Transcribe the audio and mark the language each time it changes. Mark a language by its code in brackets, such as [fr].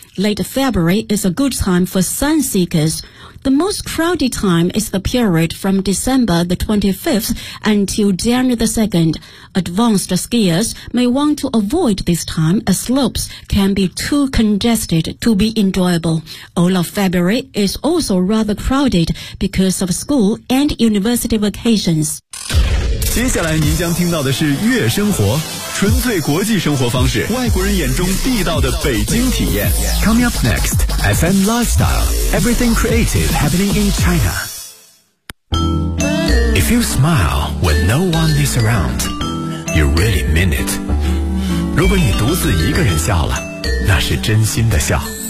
[en] Late February is a good time for sun seekers. The most crowded time is the period from December the 25th until January the 2nd. Advanced skiers may want to avoid this time as slopes can be too congested to be enjoyable. All of February is also rather crowded because of school and university vacations. [zh] 接下来您将听到的是月生活，纯粹国际生活方式，外国人眼中地道的北京体验。 [en] Coming up next, FM Lifestyle, everything creative happening in China. If you smile when no one is around, you really mean it. [zh] 如果你独自一个人笑了，那是真心的笑。